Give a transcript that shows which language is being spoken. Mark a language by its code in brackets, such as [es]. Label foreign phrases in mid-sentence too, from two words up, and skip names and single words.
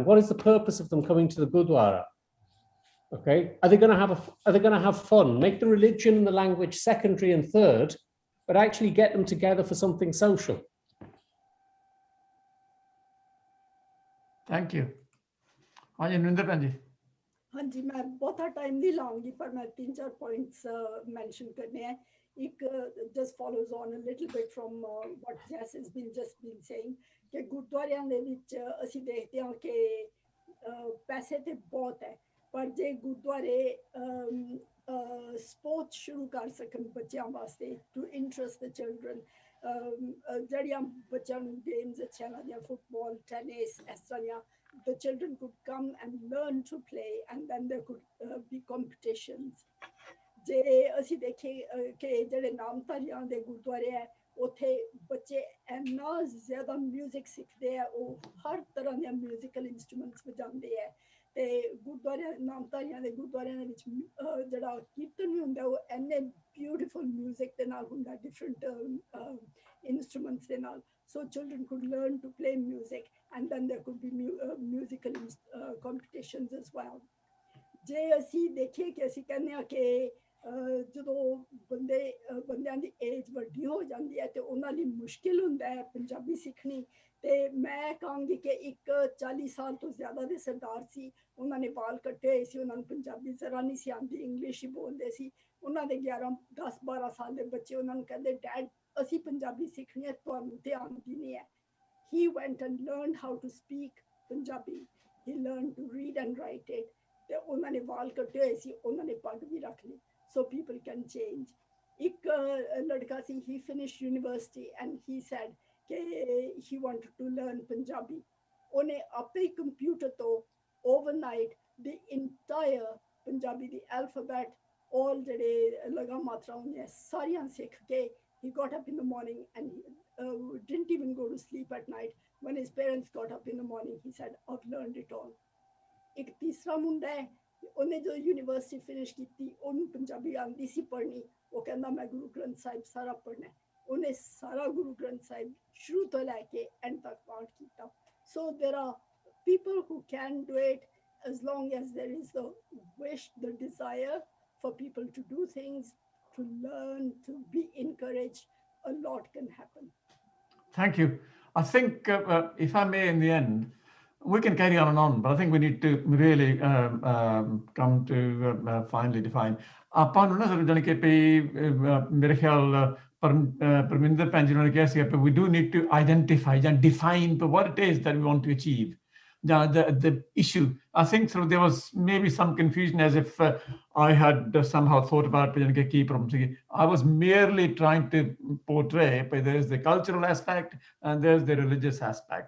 [en] What is the purpose of them coming to the Gurdwara? Okay, are they going to have fun? Make the religion and the language secondary and third, but actually get them together for something social. Thank you. Nrinder Panji. [hi] हाँ जी, मैं बहुत टाइम नहीं लाऊंगी, पर मैं 3-4 [en] points mention [hi] करने हैं. [pa] एक [en] just follows on a little bit from what Jess has just been saying [pa] कि ਗੁਰਦੁਆਰਿਆਂ ਦੇ ਵਿੱਚ ਅਸੀਂ ਦੇਖਦੇ ਹਾਂ ਕਿ ਪੈਸੇ ਤੇ ਬਹੁਤ ਹੈ, ਪਰ ਜੇ ਗੁਰਦੁਆਰੇ ਸਪੋਰਟ ਸ਼ੁਰੂ ਕਰ ਸਕਣ ਬੱਚਿਆਂ ਵਾਸਤੇ [en] to interest the children, [pa] ਜਿਹੜੀਆਂ ਬੱਚਿਆਂ ਨੂੰ ਗੇਮਸ ਅੱਛੀਆਂ ਲੱਗਦੀਆਂ, ਫੁੱਟਬਾਲ, ਟੈਨਿਸ, ਇਸ ਤਰ੍ਹਾਂ ਦੀਆਂ, [en] the children could come and learn to play, and then there could be competitions. [pa] ਜੇ ਅਸੀਂ ਦੇਖੀਏ ਕਿ ਜਿਹੜੇ ਨਾਮਧਾਰੀਆਂ ਦੇ ਗੁਰਦੁਆਰੇ ਹੈ, ਉੱਥੇ ਬੱਚੇ ਇੰਨਾ ਜ਼ਿਆਦਾ ਮਿਊਜ਼ਿਕ ਸਿੱਖਦੇ ਆ, ਉਹ ਹਰ ਤਰ੍ਹਾਂ ਦੀਆਂ [en] musical instruments [pa] ਵਜਾਉਂਦੇ ਹੈ. ਤੇ ਗੁਰਦੁਆਰਿਆਂ, ਨਾਮਧਾਰੀਆਂ ਦੇ ਗੁਰਦੁਆਰਿਆਂ ਦੇ ਵਿੱਚ ਜਿਹੜਾ ਕੀਰਤਨ ਵੀ ਹੁੰਦਾ, ਉਹ ਇੰਨੇ [en] beautiful music [pa] ਦੇ ਨਾਲ ਹੁੰਦਾ, [en] different instruments [pa] ਦੇ ਨਾਲ. [en] So children could learn to play music, and then there could be musical competitions as well. [pa] ਜੇ ਅਸੀਂ ਦੇਖੀਏ ਕਿ ਅਸੀਂ ਕਹਿੰਦੇ ਹਾਂ ਕਿ ਜਦੋਂ ਬੰਦਿਆਂ ਦੀ ਏਜ ਵੱਡੀ ਹੋ ਜਾਂਦੀ ਹੈ ਤੇ ਉਹਨਾਂ ਲਈ ਮੁਸ਼ਕਿਲ ਹੁੰਦਾ ਹੈ ਪੰਜਾਬੀ ਸਿੱਖਣੀ, ਤੇ ਮੈਂ ਕਹਾਂਗੀ ਕਿ ਇੱਕ 40 ਸਾਲ ਤੋਂ ਜ਼ਿਆਦਾ ਦੇ ਸਰਦਾਰ ਸੀ, ਉਹਨਾਂ ਨੇ ਵਾਲ ਕੱਟੇ ਹੋਏ ਸੀ, ਉਹਨਾਂ ਨੂੰ ਪੰਜਾਬੀ ਜ਼ਰਾ ਨਹੀਂ ਸੀ ਆਉਂਦੀ, ਇੰਗਲਿਸ਼ ਹੀ ਬੋਲਦੇ ਸੀ. ਉਹਨਾਂ ਦੇ 10-12 ਸਾਲ ਦੇ ਬੱਚੇ ਉਹਨਾਂ ਨੂੰ ਕਹਿੰਦੇ, ਡੈਡ ਅਸੀਂ ਪੰਜਾਬੀ ਸਿੱਖਣੀ ਹੈ, ਤੁਹਾਨੂੰ ਤੇ ਆਉਂਦੀ ਨਹੀਂ ਹੈ. [en] He went and learned how to speak Punjabi. He learned to read and write it. [pa] ਤੇ ਉਹਨਾਂ ਨੇ ਵਾਲ ਕੱਟੇ ਹੋਏ ਸੀ, ਉਹਨਾਂ ਨੇ ਪੱਗ ਵੀ ਰੱਖ ਲਈ. [en] So people can change. [pa] ਇੱਕ ਲੜਕਾ ਸੀ, [en] he finished university and he said ਕਿ he wanted to learn Punjabi. [pa] ਉਹਨੇ ਆਪੇ ਹੀ ਕੰਪਿਊਟਰ ਤੋਂ [en] overnight the entire Punjabi [pa] ਦੀ [en] alphabet, all [pa] ਜਿਹੜੇ ਲਗਾ ਮਾਤਰਾ ਹੁੰਦੀਆਂ ਸਾਰੀਆਂ ਸਿੱਖ ਕੇ, [en] he got up in the morning and he didn't even go to sleep at night. When his parents got up in the morning, he said, I've learned it all. [pa] ਇੱਕ ਤੀਸਰਾ ਮੁੰਡਾ ਹੈ, ਉਹਨੇ ਜੋ [en] university finish [pa] ਕੀਤੀ, ਉਹਨੂੰ ਪੰਜਾਬੀ ਆਉਂਦੀ ਸੀ ਪੜ੍ਹਨੀ, ਉਹ ਕਹਿੰਦਾ ਮੈਂ ਗੁਰੂ ਗ੍ਰੰਥ ਸਾਹਿਬ ਸਾਰਾ ਪੜ੍ਹਨਾ. ਉਹਨੇ ਸਾਰਾ ਗੁਰੂ ਗ੍ਰੰਥ ਸਾਹਿਬ ਸ਼ੁਰੂ ਤੋਂ ਲੈ ਕੇ ਐਂਡ ਤੱਕ ਪਾਠ ਕੀਤਾ. [en] So there are people who can do it as long as there is the wish, the desire for people to do things, to learn, to be encouraged. A lot can happen. Thank you. I think, if I may, in the end, we can carry on and on, but I think we need to really come to finally define. [pa] ਆਪਾਂ ਨੂੰ ਨਾ ਸਰ ਜਾਣੀ ਕਿ ਮੇਰੇ ਖਿਆਲ ਪਰਮਿੰਦਰ ਭੈਣ ਜੀ ਨੇ ਕਿਹਾ ਸੀ [en] we do need to identify and define what it is that we want to achieve. The issue, I think so there was maybe some confusion as if I had somehow thought about key problems. I was merely trying to portray, but there's the cultural aspect and there's the religious aspect.